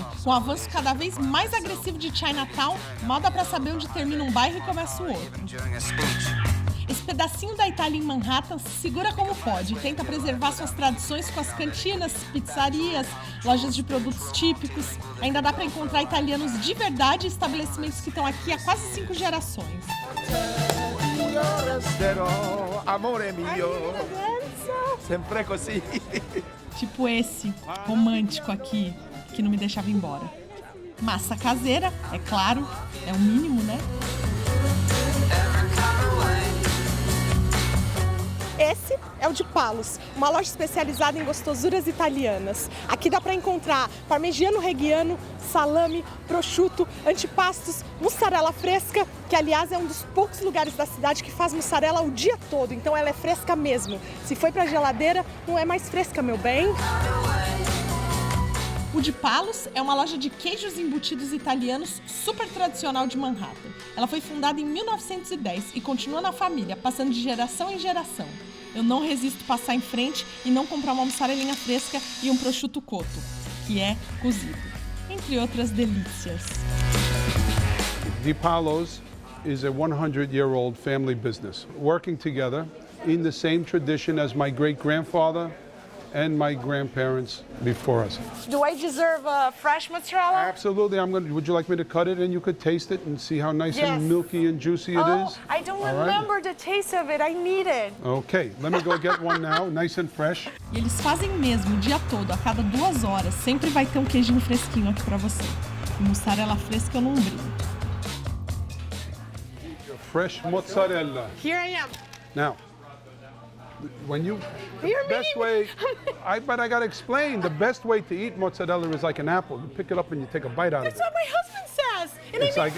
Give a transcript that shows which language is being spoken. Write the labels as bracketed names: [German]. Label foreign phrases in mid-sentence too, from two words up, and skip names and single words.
[Portuguese] Com o avanço cada vez mais agressivo de Chinatown, mal dá para saber onde termina um bairro e começa o outro. Esse pedacinho da Itália em Manhattan se segura como pode e tenta preservar suas tradições com as cantinas, pizzarias, lojas de produtos típicos. Ainda dá para encontrar italianos de verdade e estabelecimentos que estão aqui há quase 5 gerações. [Italian] Amore mio, sempre così. [Portuguese] Tipo esse, romântico aqui, que não me deixava ir embora. Massa caseira, é claro, é o mínimo, né? Esse é o Di Palos, uma loja especializada em gostosuras italianas. Aqui dá para encontrar parmegiano reggiano, salame, prosciutto, antipastos, mussarela fresca, que aliás é um dos poucos lugares da cidade que faz mussarela o dia todo, então ela é fresca mesmo. Se foi para a geladeira, não é mais fresca, meu bem. O Di Palos é uma loja de queijos embutidos italianos super tradicional de Manhattan. Ela foi fundada em 1910 e continua na família, passando de geração em geração. Eu não resisto passar em frente e não comprar uma mussarelinha fresca e um prosciutto cotto, que é cozido, entre outras delícias. [English] Di Palos is a 100-year-old family business, working together in the same tradition as my great-grandfather and my grandparents before us. Do I deserve a fresh mozzarella? Absolutely. Would you like me to cut it and you could taste it and see how nice Yes. and milky and juicy it is? I don't All right. remember the taste of it. I need it. Okay, let me go get one now, nice and fresh. [Portuguese] E eles fazem mesmo o dia todo, a cada 2 horas. Sempre vai ter um queijinho fresquinho aqui pra você. E mussarela fresca eu não brinco. [English] Your fresh mozzarella. Here I am. Now, when you, the You're best meaning- way, but I gotta explain, the best way to eat mozzarella is like an apple. You pick it up and you take a bite out of That's it. what my husband says. And It's I like-